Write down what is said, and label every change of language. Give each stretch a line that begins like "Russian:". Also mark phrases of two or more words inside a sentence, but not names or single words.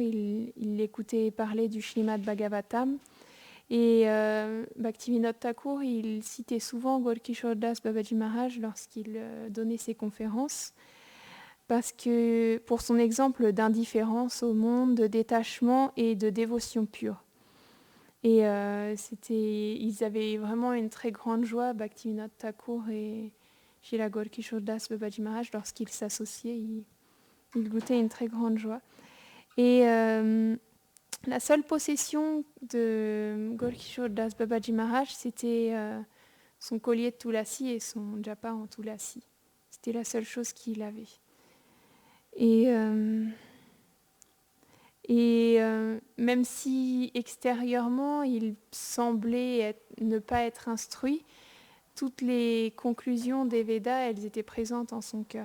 French: Il écoutait parler du Srimad Bhagavatam. Et Bhaktivinoda Thakur, il citait souvent Gaur Kishore Das Babaji Maharaj lorsqu'il donnait ses conférences, parce que pour son exemple d'indifférence au monde, de détachement et de dévotion pure. Et ils avaient vraiment une très grande joie, Bhaktivinoda Thakur et Srila Gaur Kishore Das Babaji Maharaj, lorsqu'ils s'associaient, ils goûtaient une très grande joie. Et la seule possession de Gaur Kishore Das Babaji Maharaj, c'était son collier de Tulasi et son japa en Tulasi. C'était la seule chose qu'il avait. Et même si extérieurement il semblait ne pas être instruit, toutes les conclusions des Védas, elles étaient présentes en son cœur.